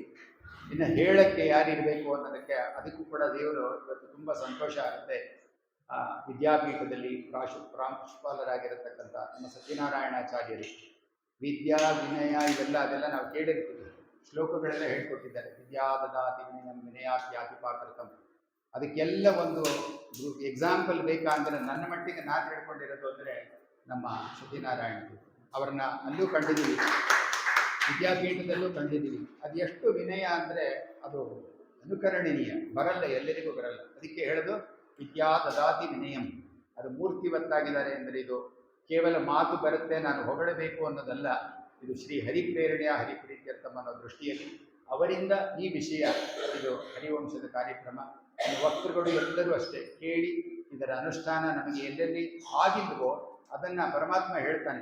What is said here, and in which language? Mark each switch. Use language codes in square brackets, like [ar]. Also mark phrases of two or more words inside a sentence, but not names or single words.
[kn] ಇನ್ನು ಹೇಳಕ್ಕೆ ಯಾರಿರಬೇಕು ಅನ್ನೋದಕ್ಕೆ ಅದಕ್ಕೂ ಕೂಡ ದೇವರು ಇವತ್ತು ತುಂಬ ಸಂತೋಷ ಆಗುತ್ತೆ. ವಿದ್ಯಾಪೀಠದಲ್ಲಿ ಪ್ರಾಂಶುಪಾಲರಾಗಿರತಕ್ಕಂಥ ನಮ್ಮ ಸತ್ಯನಾರಾಯಣಾಚಾರ್ಯರು ವಿದ್ಯಾ ವಿನಯ ಅದೆಲ್ಲ ನಾವು ಕೇಳಿರ್ತೀವಿ. ಶ್ಲೋಕಗಳೆಲ್ಲ ಹೇಳ್ಕೊಟ್ಟಿದ್ದಾರೆ. [sa] ವಿದ್ಯಾ ದದಾತಿ ವಿನಯಂ ವಿನಯಾತ್ಯಾತಿ ಪಾತ್ರತಂ. [kn] ಅದಕ್ಕೆಲ್ಲ ಒಂದು ಎಕ್ಸಾಂಪಲ್ ಬೇಕಾ ಅಂದರೆ ನನ್ನ ಮಟ್ಟಿಗೆ ನಾನು ಹೇಳ್ಕೊಂಡಿರೋದು ಅಂದರೆ ನಮ್ಮ ಸತ್ಯನಾರಾಯಣರು. ಅವರನ್ನ ಅಲ್ಲೂ ಕಂಡಿದ್ದೀವಿ, ವಿದ್ಯಾಪೀಠದಲ್ಲೂ ಕಂಡಿದ್ದೀವಿ. ಅದು ಎಷ್ಟು ವಿನಯ ಅಂದರೆ ಅದು ಅನುಕರಣೀಯ, ಬರಲ್ಲ, ಎಲ್ಲರಿಗೂ ಬರಲ್ಲ. ಅದಕ್ಕೆ ಹೇಳೋದು [sa] ವಿದ್ಯಾ ದದಾತಿ ವಿನಯಂ. [kn] ಅದು ಮೂರ್ತಿವತ್ತಾಗಿದ್ದಾರೆ ಅಂದರೆ ಇದು ಕೇವಲ ಮಾತು ಬರುತ್ತೆ, ನಾನು ಹೊಗಳಬೇಕು ಅನ್ನೋದಲ್ಲ. ಇದು ಶ್ರೀ ಹರಿಪ್ರೇರಣೆಯ ಹರಿಪ್ರೀತ್ಯರ್ಥಂ ಅನ್ನೋ ದೃಷ್ಟಿಯಲ್ಲಿ ಅವರಿಂದ ಈ ವಿಷಯ, ಇದು ಹರಿವಂಶದ ಕಾರ್ಯಕ್ರಮ. ವಕ್ತೃಗಳು ಎಲ್ಲರೂ ಅಷ್ಟೇ ಕೇಳಿ ಇದರ ಅನುಷ್ಠಾನ ನಮಗೆ ಎಲ್ಲೆಲ್ಲಿ ಆಗಿಲ್ವೋ ಅದನ್ನು ಪರಮಾತ್ಮ ಹೇಳ್ತಾನೆ.